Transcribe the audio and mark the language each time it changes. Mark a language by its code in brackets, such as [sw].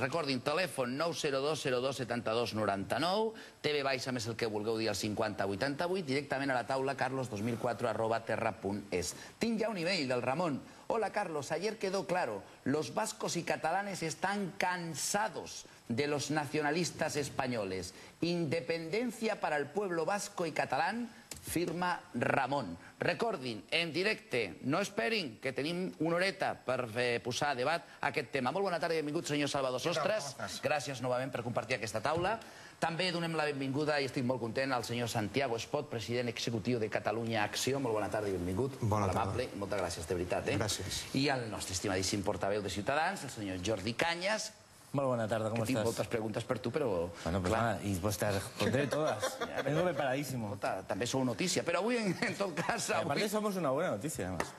[ca] Recordin, telèfon 902 02 72 99, TV Baixa més el que vulgueu dir al 50 88, directament a la taula carlos2004@terra.es. Tinc ja un e-mail del Ramon. [es] Hola Carlos, ayer quedó claro, los vascos y catalanes están cansados de los nacionalistas españoles. Independencia para el pueblo vasco y catalán, firma Ramon. [ca] Recordin, en directe, no esperin, que tenim una horeta per posar a debat aquest tema. Molt bona tarda i benvingut, senyor Salvador Sostres. Gràcies novament per compartir aquesta taula. També donem la benvinguda, i estic molt content, al senyor Santiago Espot, president executiu de Catalunya Acció. Molt bona tarda i benvingut. Bona tarda. Moltes gràcies, de veritat. Gràcies. I el nostre estimadíssim portaveu de Ciutadans, el senyor Jordi Cañas. [es] Muy buena tarde, ¿cómo estás? [ca] Tinc moltes preguntes per tu, però... [es] Bueno, pues nada, y pues te responderé todas. Vengo preparadísimo. [ca] També sou notícia, però avui, en tot cas... [es] Aparte somos una buena noticia, además.